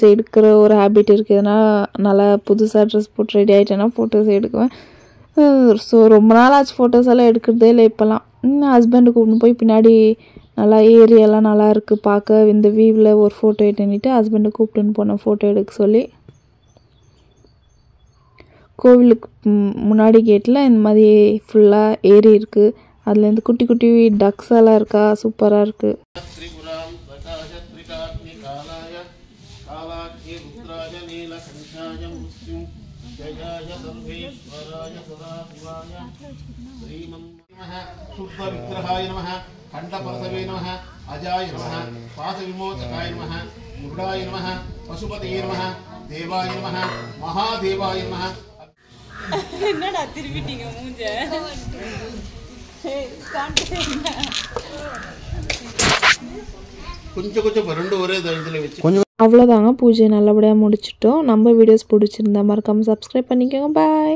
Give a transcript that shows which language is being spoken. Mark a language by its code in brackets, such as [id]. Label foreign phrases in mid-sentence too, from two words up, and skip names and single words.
[ta] எடுக்கிற ஒரு ஹேபிட் இருக்குதுன்னா நல்லா புதுசாக ட்ரெஸ் போட்டு ரெடி ஆகிட்டேன்னா ஃபோட்டோஸ் எடுக்குவேன் ஸோ ரொம்ப நாள் ஆச்சு ஃபோட்டோஸ் எல்லாம் எடுக்கிறதே இல்லை இப்போலாம் ஹஸ்பண்டு கூப்பிட்டு போய் பின்னாடி நல்லா ஏரியாலாம் நல்லா இருக்குது பார்க்க இந்த வியூவில் ஒரு ஃபோட்டோ எடுத்துன்னுட்டு ஹஸ்பண்டை கூப்பிட்டுன்னு போனேன் ஃபோட்டோ எடுக்க சொல்லி கோவிலுக்கு முன்னாடி கேட்டில் இந்த மாதிரி ஃபுல்லாக ஏரி இருக்குது அதுலேருந்து குட்டி குட்டி டக்ஸ் எல்லாம் இருக்கா சூப்பராக இருக்குது [sa] कंठपरसवे नमः अजाय नमः पाशविमोचकाय नमः मुरुडाय नमः पशुपतये नमः देवाय नमः महादेवाय नमः [ta] என்னடா திருப்பிட்டீங்க மூஞ்ச கொஞ்சம் வறண்டு ஒரே இதுல வெச்சு அவ்வளவுதாங்க பூஜை நல்லபடியா முடிச்சிட்டோம் நம்ம வீடியோஸ் பிடிச்சிருந்தா மறக்காம Subscribe பண்ணிக்கோங்க பை